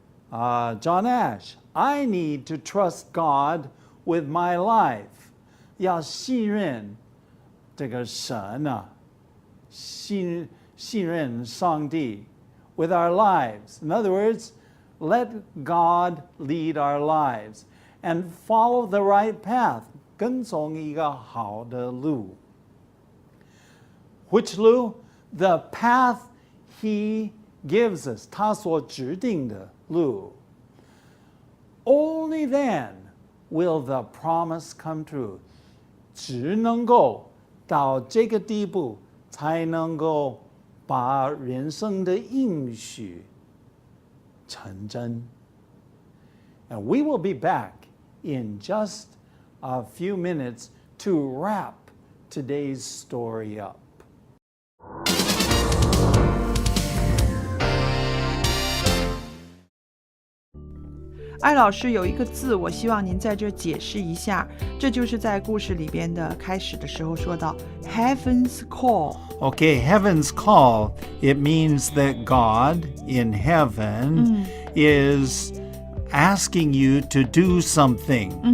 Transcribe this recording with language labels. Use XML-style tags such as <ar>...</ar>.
<en>John Ash, I need to trust God with my life.</en> <zh>要信任这个神啊，信任上帝</zh> <en>with our lives. In other words, let God lead our lives and follow the right path.</en> <zh>跟从一个好的路。</zh> <en>Which</en> <zh>路?</zh> <en>The path He gives us.</en> <zh>他所指定的路。</zh> <en>Only then will the promise come true.</en> <zh>只能够到这个地步，才能够把人生的应许成真。</zh> <en>And we will be back in just a few minutes to wrap today's story up.</en> <zh>艾老师有一个字，我希望您在这解释一下，这就是在故事里边的开始的时候说到 Heaven's Call.</zh> <en>Okay, Heaven's Call, it means that God in heaven is asking you to do something.</en>